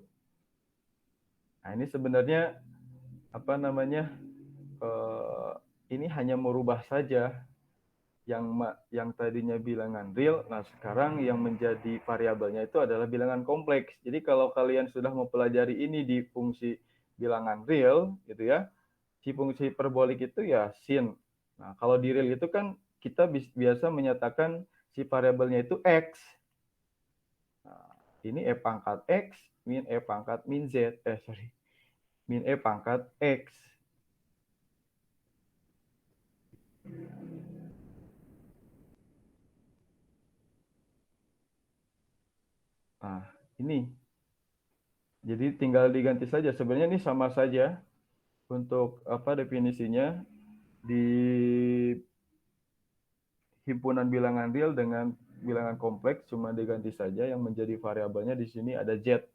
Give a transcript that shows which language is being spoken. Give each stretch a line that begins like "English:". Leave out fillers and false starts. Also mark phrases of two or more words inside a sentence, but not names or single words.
Indonesian: Nah, ini sebenarnya apa namanya ini hanya merubah saja yang tadinya bilangan real, nah sekarang yang menjadi variabelnya itu adalah bilangan kompleks. Jadi kalau kalian sudah mempelajari ini di fungsi bilangan real, gitu ya, si fungsi hiperbolik itu ya sin. Nah kalau di real itu kan kita biasa menyatakan si variabelnya itu x. Nah, ini e pangkat x min e pangkat min z, min e pangkat x. Nah ini jadi tinggal diganti saja. Sebenarnya ini sama saja untuk apa definisinya di himpunan bilangan real dengan bilangan kompleks, cuma diganti saja yang menjadi variabelnya di sini ada Z.